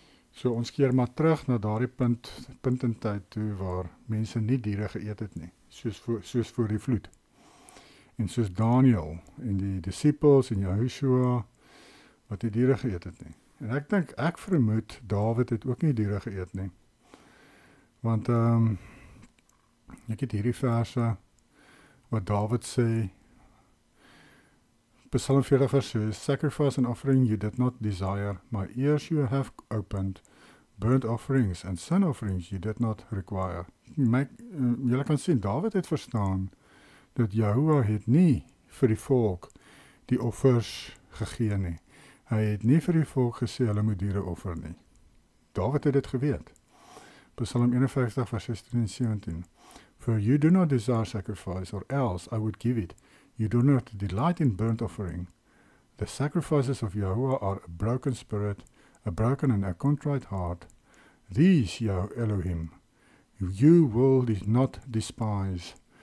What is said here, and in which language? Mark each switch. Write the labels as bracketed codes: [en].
[af] So ons keer maar terug na daardie punt in tyd toe waar mense nie diere geëet het nie, soos voor die vloed. En soos Daniel en die disippels en Joshua wat die diere geëet het nie. En ek vermoed Dawid het ook nie diere geëet nie. Want ek het hierdie verse wat Dawid sê, Psalm 40 vers 6, [en] sacrifice and offering you did not desire, my ears you have opened, burnt offerings and sin offerings you did not require. [af] Julle kan sien, Dawid het verstaan, dat Jahoua het nie vir die volk die offers gegee nie. Hy het nie vir die volk gesê, hulle moet diere offer nie. Dawid het dit geweet. Psalm 51 vers 16 en 17. [en] For you do not desire sacrifice, or else I would give it. You do not delight in burnt offering. The sacrifices of Yahuwah are a broken spirit, a broken and a contrite heart. These, Elohim, you will not despise.